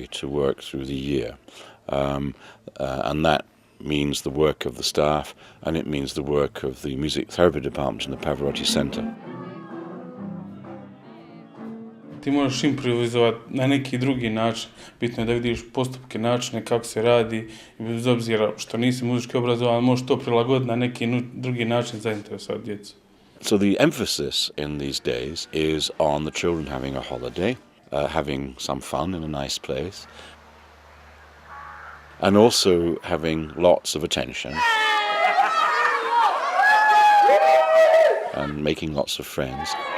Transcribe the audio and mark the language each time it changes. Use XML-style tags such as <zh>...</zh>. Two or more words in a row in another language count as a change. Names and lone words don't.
<en>to work through the year, and that means the work of the staff, and it means the work of the music therapy department in the Pavarotti Center.</en> <bs>Ti možeš improvizovati na neki drugi način. Bitno je da vidiš postupke, načine kako se radi i bez obzira što nisi muzički obrazovan, možeš to prilagoditi na neki drugi način zainteresovati djecu.</bs> <en>So the emphasis in these days is on the children having a holiday, having some fun in a nice place, and also having lots of attention and making lots of friends.</en>